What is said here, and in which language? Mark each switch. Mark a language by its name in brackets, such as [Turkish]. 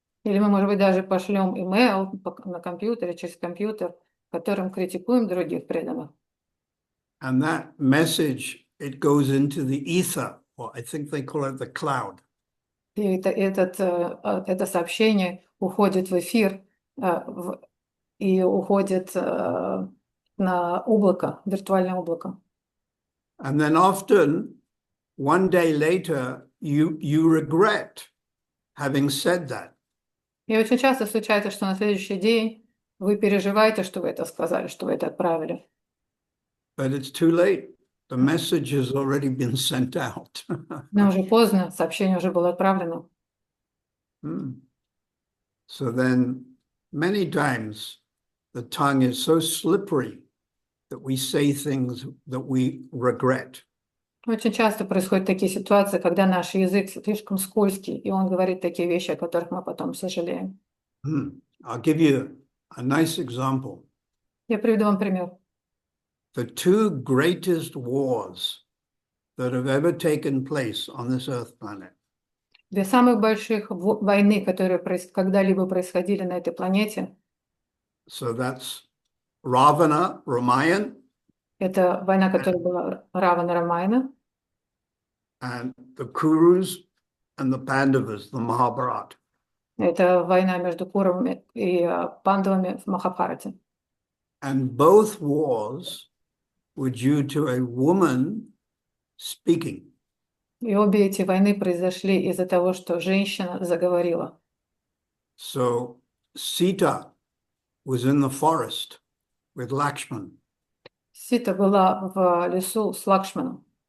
[Russian] Или мы, может быть, даже пошлем имейл на компьютере, через компьютер, которым критикуем других преданных. [English] And that message, it goes into the ether, or I think they call it the cloud. [Russian] И это сообщение уходит в эфир и уходит на облако, виртуальное облако. [English] And then often, one day later, you regret having said that. [Russian] И очень часто случается, что на следующий день вы переживаете, что вы это сказали, что вы это отправили. [English] But it's too late. The message has already been sent out. [Russian] Но уже поздно, сообщение уже было отправлено. [English] So then, many times, the tongue is so slippery that we say things that we regret. [Russian] Очень часто происходят такие ситуации, когда наш язык слишком скользкий, и он говорит такие вещи, о которых мы потом сожалеем. [English] I'll give you a nice example. [Russian] Я приведу вам пример. [English] The two greatest wars that have ever taken place on this earth planet. [Russian] Две самых больших войны, которые когда-либо происходили на этой планете. [English] So that's Ravana, Ramayan. [Russian] Это война, которая была Равана Рамайна. [English] And the Kurus and the Pandavas, the Mahabharata. [Russian] Это война между Куравами и Пандавами в Махабхарате. [English] And both wars were due to a woman speaking. [Russian] И обе эти войны произошли из-за того, что женщина заговорила. [English] So Sita was in the forest with Lakshman. [Russian] Сита была в лесу с Лакшманом.